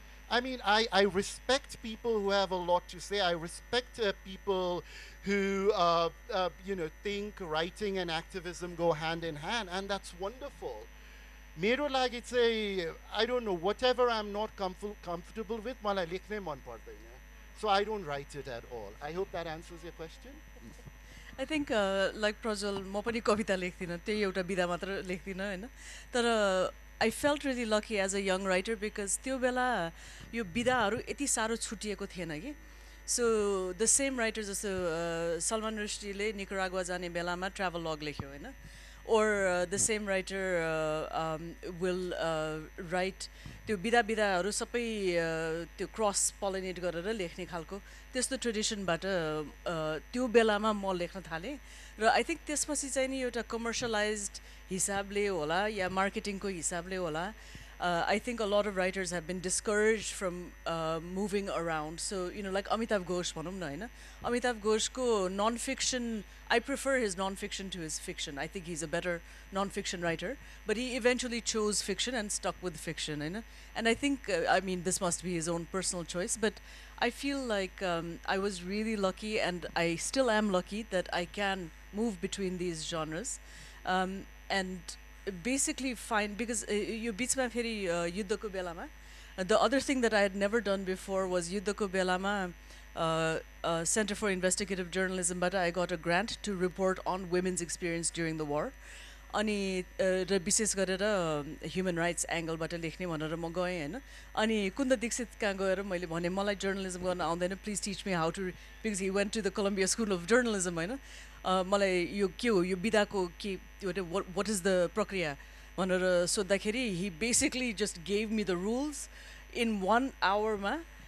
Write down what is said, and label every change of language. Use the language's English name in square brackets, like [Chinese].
[English] I mean, I respect people who have a lot to say. I respect people who, you know, think writing and activism go hand in hand, and that's wonderful. [Nepali] Mero लागि चाहिँ, [English] I don't know, whatever I'm not comfortable with, [Nepali] मलाई लेख्नै मन पर्दैन. [English] So I don't write it at all. I hope that answers your question. I think like Prajwal, [Nepali] म पनि कविता लेख्दिनँ, त्यही एउटा विधा मात्र लेख्दिनँ हैन. तर [English] I felt really lucky as a young writer because [Nepali] त्यो बेला यो विधाहरू यति साह्रो छुटिएको थिएन कि. [English] So the same writers [Nepali] जस्तो Salman Rushdieले निकरागुआ जाने बेलामा travel log लेख्यो हैन. [English] Or the same writer will write [Nepali] त्यो विधाहरू सबै त्यो क्रस पोलिनेट गरेर लेख्ने खालको त्यस्तो ट्रेडिसनबाट त्यो बेलामा म लेख्न थालेँ. र [English] I think [Nepali] त्यसपछि चाहिँ नि एउटा कमर्सियलाइज्ड हिसाबले होला या मार्केटिङको हिसाबले होला [English] I think a lot of writers have been discouraged from moving around. So, like Amitav Ghosh, [Nepali] bhanau na, haina? [English] Amitav Ghoshko non-fiction, I prefer his non-fiction to his fiction. I think he's a better non-fiction writer. But he eventually chose fiction and stuck with fiction, [Nepali] haina? [English] And I think, I mean, this must be his own personal choice, but I feel like I was really lucky, and I still am lucky that I can move between these genres. And basically find, because [Nepali] यो बिचमा फेरि युद्धको बेलामा [English] the other thing that I had never done before was [Nepali] युद्धको बेलामा [English] Center for Investigative Journalism, but I got a grant to report on women's experience during the war. [Nepali] अनि र विशेष गरेर ह्युमन राइट्स एङ्गलबाट लेख्ने भनेर म गएँ होइन. अनि कुन्द दीक्षित कहाँ गएर मैले भने मलाई जर्नलिजम गर्न आउँदैन, [English] please teach me how to, because he went to the Columbia School of Journalism [Nepali] होइन. मलाई यो के हो, यो विधाको के [English] what is the [Nepali] प्रक्रिया भनेर सोद्धाखेरि [English] He basically just gave me the rules in 1 आवरमा.